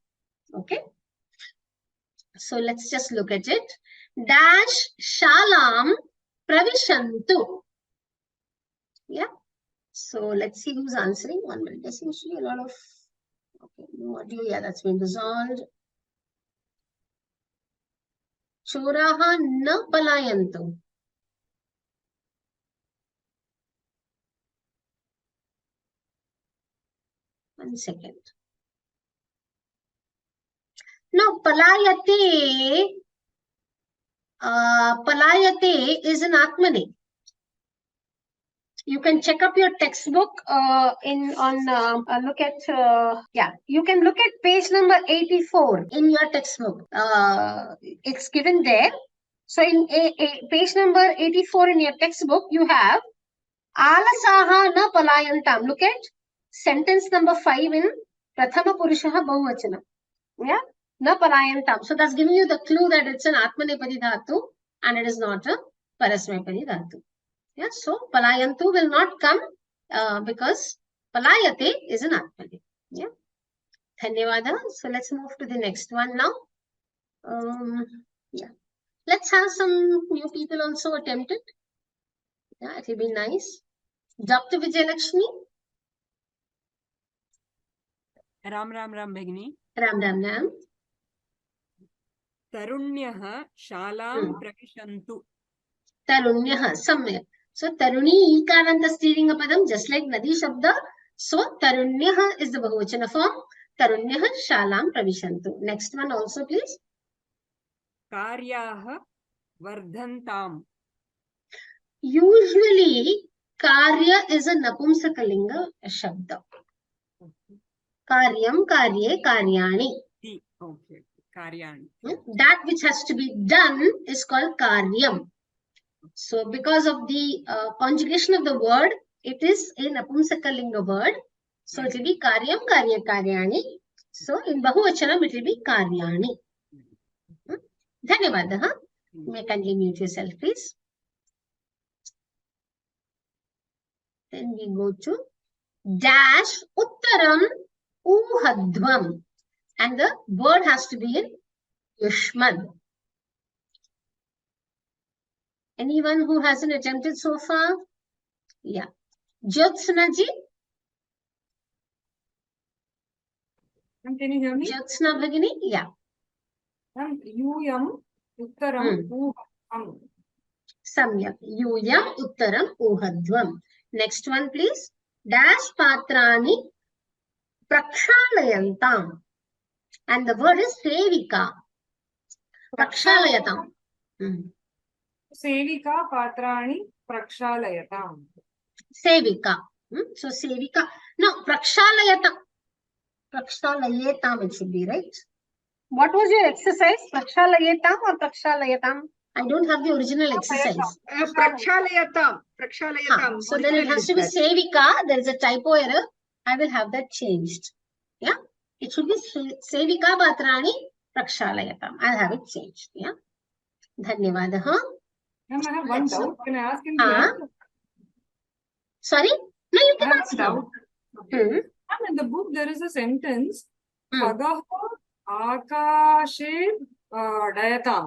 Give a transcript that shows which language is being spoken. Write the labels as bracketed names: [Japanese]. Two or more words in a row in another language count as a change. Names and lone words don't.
[English] Okay. So let's just look at it. [Sanskrit] Dash Shalam Pravishantu. [English] Yeah. So let's see who's answering. 1 minute. There seems to be a lot of. Okay. No audio. Yeah, that's been resolved. [Sanskrit] Choraha na palayantu. [English] One second. Now, palayate is an Atmane. You can check up your textbook look at you can look at page number 84 in your textbook. It's given there. So in page number 84 in your textbook, you have [Sanskrit] Alasaha na palayantam. [English] Look at sentence number 5 in [Sanskrit] Prathama Purushaha Bahuvachanam. [English] Yeah, [Sanskrit] na palayantam. [English] So that's giving you the clue that it's an [Sanskrit] Atmanepadi Dhatu [English] and it is not a [Sanskrit] Parasmepadi Dhatu. [English] Yeah, so palayantu will not come because palayate is an Atmane. Yeah. Dhanyavada. So let's move to the next one now. Yeah. Let's have some new people also attempt it. Yeah, it will be nice. Dr. Vijayalakshmi. Ram Bhagini. Ram. [Sanskrit] Tarunyah shalam pravishantu. Tarunyah, samyak. [English] So [Sanskrit] Taruni Ikaranta [English] steering a padam just like [Sanskrit] Nadi Shabda. [English] So Tarunyah is the Bahuvachana form. [Sanskrit] Tarunyah Shalam Pravishantu. [English] Next one also please. [Sanskrit] Karyaha Vardhantam. [English] Usually Karya is a [Sanskrit] Napumsakalinga Shabda. Karyam, Karye, Karyani. [English] Okay. Karyani. That which has to be done is called karyam. So because of the conjugation of the word, it is a napumsakalinga word. So it will be [Sanskrit] karyam, karya, karyani. [English] So in bahuvachanam it will be karyani. Dhanyavadaha. You may kindly mute yourself, please. Then we go to dash [Sanskrit] uttaram uhadvam. [English] And the word has to be in Yushman. Anyone who hasn't attempted so far? Yeah. Jyotsna ji? Can you hear me? Jyotsna Bhagini? Yeah. [Sanskrit] Yuyam uttaram uhadvam. Samyak. Yuyam uttaram uhadvam. [English] Next one, please. [Sanskrit] Dash patrani prakshalayantam. [English] And the word is sevika. Prakshalayatam. [Sanskrit] Sevika patrani prakshalayatam. [English] Sevika. So sevika. Now, prakshalayatam. Prakshalayatam it should be, right? What was your exercise? Prakshalayatam or prakshalayatam? I don't have the original exercise. [Sanskrit] Prakshalayatam. Prakshalayatam. [English] So then it has to be sevika. There is a typo error. I will have that changed. Yeah. It should be [Sanskrit] sevika patrani prakshalayatam. [English] I'll have it changed. Yeah. Dhanyavadaha. Ma'am, I have one doubt. Can I ask in the end? Sorry? No, you can ask now. Ma'am, in the book there is a sentence. [Sanskrit] Khagaha akashe dayatam.